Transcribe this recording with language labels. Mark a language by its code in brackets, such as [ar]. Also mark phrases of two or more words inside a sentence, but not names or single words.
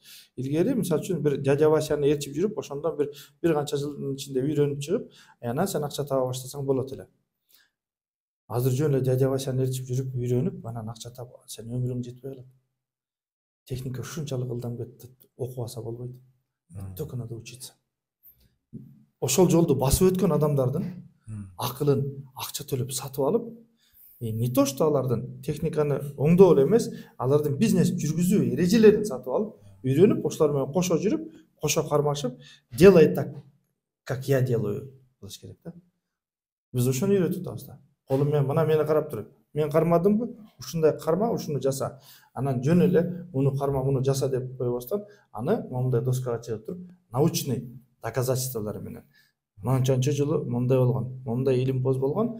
[ky] Илгери мисалы үчүн бир дядя Васяны ээрчип жүрүп, ошондон бир канча жылдын ичинде үйрөнүп чыгып, анан сен акча таба баштасаң болот эле. Азыр жөн эле дядя Васяны ээрчип жүрүп үйрөнүп анан акча таап сен өмүрүң жетпей калат. Техника ушунчалык ылдам кетти, окубаса болбойт. [ru] Только надо учиться. [ky] Ошол жолду басып өткөн адамдардын акылын акча төлөп сатып алып, [ru] не то что [ky] алардын техниканы оңдоо эле эмес, алардын бизнес жүргүзүү эрежелерин сатып алып, үйрөнүп, ошолор менен кошо жүрүп, кошо кармашып, [ru] делай так, как я делаю [ky] кылыш керек да. Биз ошону үйрөтүп атабыз да. Колум менен мына мени карап туруп, мен кармадымбы? Ушундай карма, ушуну жаса. Анан жөн эле муну карма, муну жаса деп койбостон, аны мондай доскага чыгып туруп, [ru] научный доказательстволор [ky] менен. Мынчанчы жылы мондай болгон, мондай илимпоз болгон.